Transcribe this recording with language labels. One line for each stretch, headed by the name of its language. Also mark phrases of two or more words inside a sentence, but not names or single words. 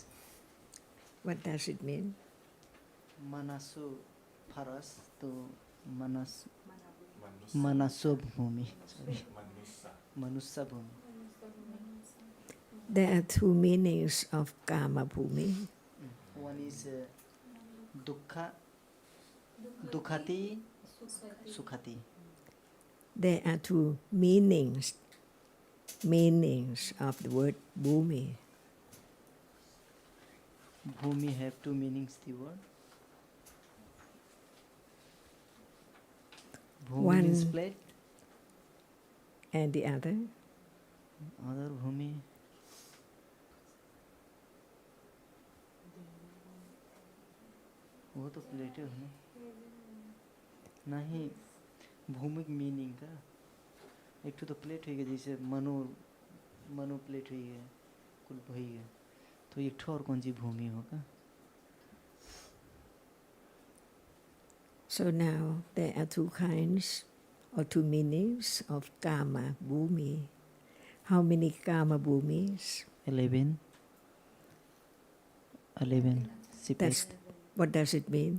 English: What does it mean?
Pali: Manasu Paras to Manasu Bhumi.
English: Sorry.
Pali: Manusa Bhumi.
English: There are two meanings of
Pali: Kama Bhumi.
English: One is
Pali: dukkha, dukhati, sukhati.
English: There are two meanings of the word Bhumi. Bhumi have two meanings, the word. Bhumi One- means plate, And the other? other bhumi.
Hindi: वो तो प्लेट है ना? नहीं, भूमिक मीनिंग का एक तो प्लेट हुई है, जैसे मनो प्लेट हुई है, कुल हुई है, तो एक ठो और कौन सी भूमि होगा?
English: So now there are two kinds or two meanings of
Pali: Kama Bhumi.
English: How many
Pali: Kama Bhumis?
English: 11 That's, what does it mean?